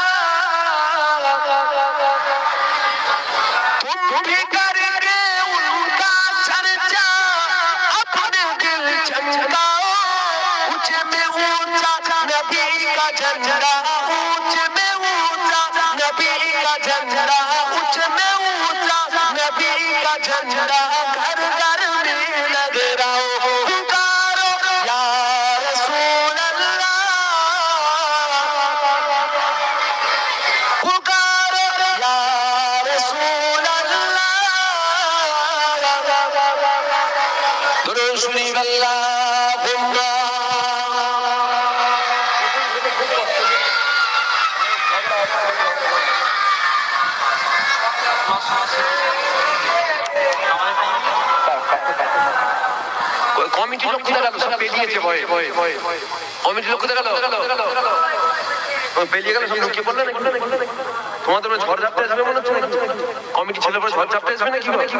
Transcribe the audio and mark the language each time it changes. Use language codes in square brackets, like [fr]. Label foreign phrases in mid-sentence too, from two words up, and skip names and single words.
[ur] تم بھی کر کے ان کا چرچا اپنے دل چمکاؤ اونچے میں اونچا نبی کا جھنڈا اونچے میں اونچا نبی کا جھنڈا اونچے میں اونچا نبی کا جھنڈا گھر گھر میں لگ رہا پکارو یا رسول اللہ پکارو یا رسول اللہ درود شریف اللہم [bn] কমিটি লোক কোথায় গেল সব পেলিয়েছে ভয়ে কমিটি লোক কোথায় গেল পেলিয়ে গেল সব লুকিয়ে পড়লে নাকি তোমাদের ঝড় ঝাপটা আসবে মনে হচ্ছে কমিটি ছেলে পরে ঝড় ঝাপটা আসবে নাকি